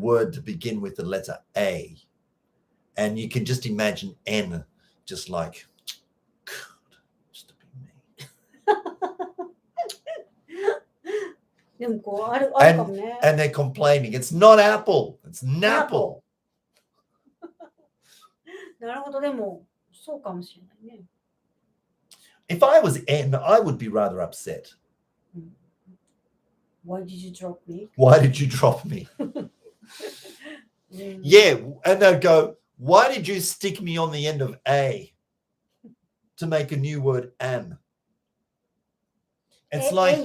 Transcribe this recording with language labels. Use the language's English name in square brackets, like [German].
[English] word to begin with the letter A. And you can just imagine N just like, God, just to be me. [Japanese] でもこうあるかもね。 [English] And they're complaining, it's not apple, it's napple. [Japanese] なるほど、でもそうかもしれないね。 [English] If I was N, I would be rather upset. Why did you drop me? Why did you drop me? [Japanese] うん。 [English] Yeah, and they'd go, why did you stick me on the end of A to make a new word an? It's like